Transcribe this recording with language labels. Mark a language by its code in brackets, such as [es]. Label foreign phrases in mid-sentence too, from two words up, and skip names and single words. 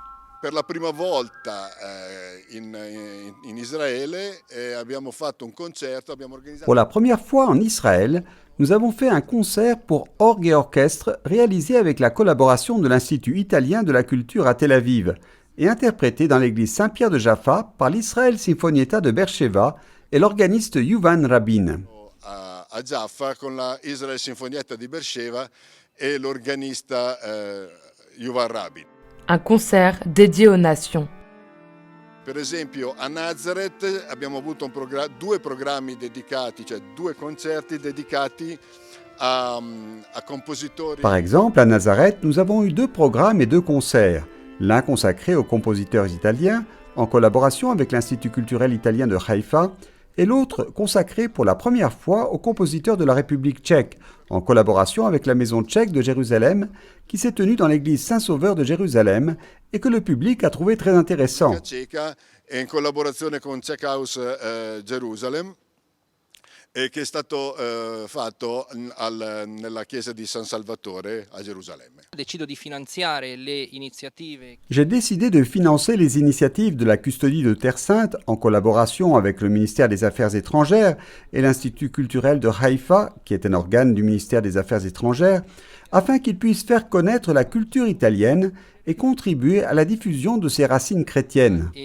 [fr] Pour la première fois en Israël, nous avons fait un concert pour orgue et orchestre réalisé avec la collaboration de l'Institut italien de la culture à Tel Aviv et interprété dans l'église Saint-Pierre de Jaffa par l'Israël Sinfonietta de Beersheva et l'organiste Yuvan Rabin. [it] A Jaffa con la Israel Sinfonietta di Beersheva et l'organista Yuvan Rabin. [fr] Un concert dédié aux nations. [it] Per esempio a Nazareth abbiamo avuto due programmi dedicati, cioè due concerti dedicati a compositori. [fr] Par exemple, à Nazareth, nous avons eu 2 programmes et 2 concerts. L'un consacré aux compositeurs italiens, en collaboration avec l'Institut culturel italien de Haïfa, et l'autre consacré pour la première fois aux compositeurs de la République tchèque, en collaboration avec la Maison tchèque de Jérusalem, qui s'est tenue dans l'église Saint-Sauveur de Jérusalem et que le public a trouvé très intéressant. [it] In collaborazione con Czech House Jerusalem e che è stato fatto nella chiesa di San Salvatore a Gerusalemme. [fr] J'ai décidé de financer les initiatives de la custodie de Terre Sainte en collaboration avec le ministère des Affaires étrangères et l'Institut culturel de Haïfa, qui est un organe du ministère des Affaires étrangères, afin qu'ils puissent faire connaître la culture italienne et contribuer à la diffusion de ses racines chrétiennes.